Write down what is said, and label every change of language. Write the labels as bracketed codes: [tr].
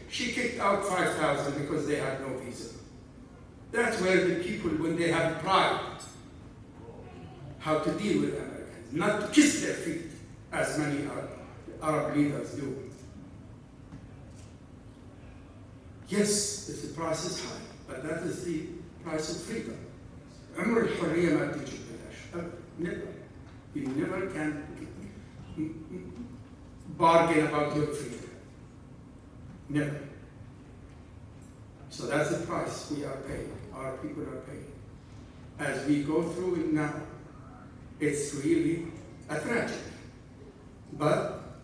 [en] She kicked out 5,000 because they had no visa. That's where the people, when they have pride, how to deal with Americans, not to kiss their feet, as many Arab leaders do. Yes, if the price is high, but that is the price of freedom. [ar] عمر الحرية ما تيجي ببلاش. [en] Never. You never can bargain about your freedom. Never. So that's the price we are paying, our people are paying. As we go through it now, it's really a tragedy. But